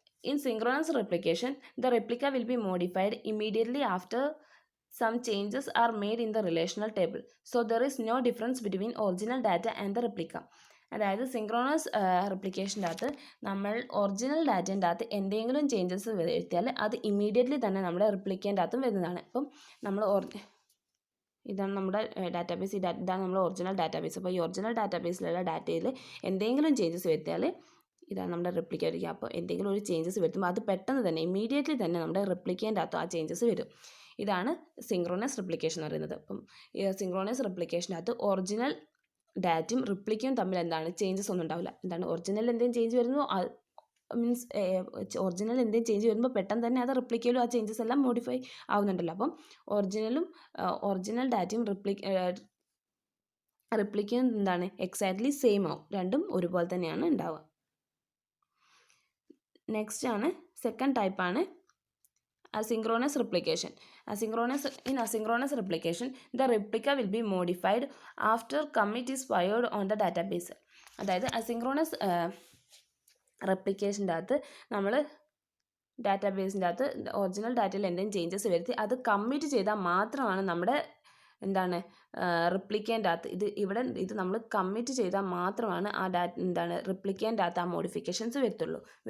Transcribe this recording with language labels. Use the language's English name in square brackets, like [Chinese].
[English] In synchronous replication, the replica will be modified immediately after some changes are made in the relational table. So there is no difference between original data and the replica. [Malayalam] അതായത് synchronous റെപ്ലിക്കേഷൻ്റെ അകത്ത് നമ്മൾ original ഡാറ്റേൻ്റെ അകത്ത് എന്തെങ്കിലും changes വരുത്തിയാൽ അത് immediately തന്നെ നമ്മുടെ റെപ്ലിക്കേൻ്റെ അകത്തും വരുന്നതാണ്. അപ്പം നമ്മൾ ഇതാണ് നമ്മുടെ ഡാറ്റാബേസ്, ഇതാണ് നമ്മുടെ ഒറിജിനൽ ഡാറ്റാബേസ്. അപ്പോൾ ഈ ഒറിജിനൽ ഡാറ്റാബേസിലുള്ള ഡാറ്റയിൽ എന്തെങ്കിലും ചേഞ്ചസ് വരുത്തിയാൽ ഇതാണ് നമ്മുടെ റെപ്ലിക്കേറ്റ്. അപ്പോൾ എന്തെങ്കിലും ഒരു ചേഞ്ചസ് വരുത്തുമ്പോൾ അത് പെട്ടെന്ന് തന്നെ ഇമ്മീഡിയറ്റ്ലി തന്നെ നമ്മുടെ റെപ്ലിക്കേൻ്റെ അകത്ത് ആ ചേഞ്ചസ് വരും. ഇതാണ് സിങ്ക്രോണസ് റെപ്ലിക്കേഷൻ എന്ന് പറയുന്നത്. അപ്പം ഈ സിങ്ക്രോണസ് റെപ്ലിക്കേഷനകത്ത് ഒറിജിനൽ ഡാറ്റയും റിപ്ലിക്കയും തമ്മിൽ എന്താണ് ചേഞ്ചസ് ഒന്നും ഉണ്ടാവില്ല. എന്താണ് ഒറിജിനൽ എന്തെങ്കിലും ചേഞ്ച് വരുന്നു മീൻസ് ഒറിജിനൽ എന്തെങ്കിലും ചേഞ്ച് വരുമ്പോൾ പെട്ടെന്ന് തന്നെ അത് റിപ്ലിക്കയിലും ആ ചേഞ്ചസ് എല്ലാം മോഡിഫൈ ആവുന്നുണ്ടല്ലോ. അപ്പം ഒറിജിനൽ ഡാറ്റയും റിപ്ലിക്കയും എന്താണ് എക്സാക്ട്ലി സെയിം ആവും. രണ്ടും ഒരുപോലെ തന്നെയാണ് ഉണ്ടാവുക. നെക്സ്റ്റ് ആണ് സെക്കൻഡ് ടൈപ്പാണ് asynchronous replication. [English] In asynchronous replication, the replica will be modified after commit is fired on the database. [Malayalam] അതായത് അസിങ്ക്രോണസ് റെപ്ലിക്കേഷൻ്റെ അകത്ത് നമ്മൾ ഡാറ്റാബേസിൻ്റെ അകത്ത് ഒറിജിനൽ ഡാറ്റയിൽ എന്തെങ്കിലും ചേഞ്ചസ് വരുത്തി അത് കമ്മിറ്റ് ചെയ്താൽ മാത്രമാണ് നമ്മുടെ എന്താണ് റിപ്ലിക്കേൻ്റെ അകത്ത് ഇത് നമ്മൾ കമ്മിറ്റ് ചെയ്താൽ മാത്രമാണ് ആ റിപ്ലിക്കേൻ്റെ അകത്ത് ആ മോഡിഫിക്കേഷൻസ് വരുന്നുള്ളൂ.